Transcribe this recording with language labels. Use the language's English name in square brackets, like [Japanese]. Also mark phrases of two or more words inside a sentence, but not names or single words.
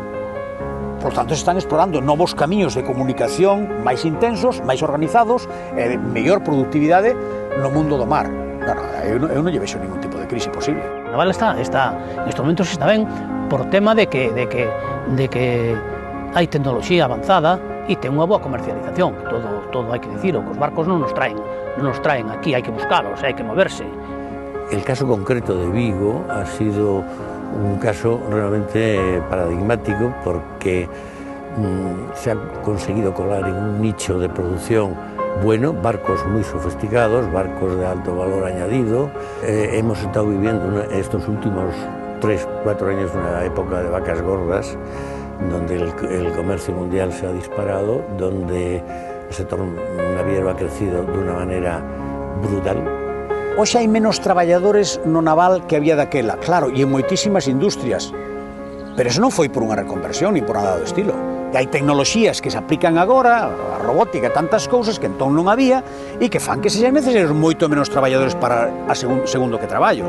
[Galician] Por tanto, se están explorando novos camiños de comunicación máis intensos, máis organizados e de mellor productividade no mundo do mar. Eu non lle vexo ningún tipo de crise posible. A naval está, nestes momentos está ben por tema de que hai tecnoloxía avanzada e ten unha boa comercialización. Todo hai que dicilo, que os barcos non nos traen aquí, hai que buscalos, hai que moverse. [Spanish] El caso concreto de Vigo ha sido un caso realmente paradigmático porque se ha conseguido colar en un nicho de producción bueno, barcos muy sofisticados, barcos de alto valor añadido. Hemos estado viviendo estos últimos 3-4 años una época de vacas gordas, donde el comercio mundial se ha disparado, donde el sector naviero ha crecido de una manera brutal. [Galician] Hoxe hai menos traballadores no naval que había daquela, claro, e en moitísimas industrias. Pero eso non foi por unha reconversión ni por nada do estilo. E hai tecnoloxías que se aplican agora, a robótica, tantas cousas que entón non había e que fan que sexan necesarios moito menos traballadores para a segundo que traballos.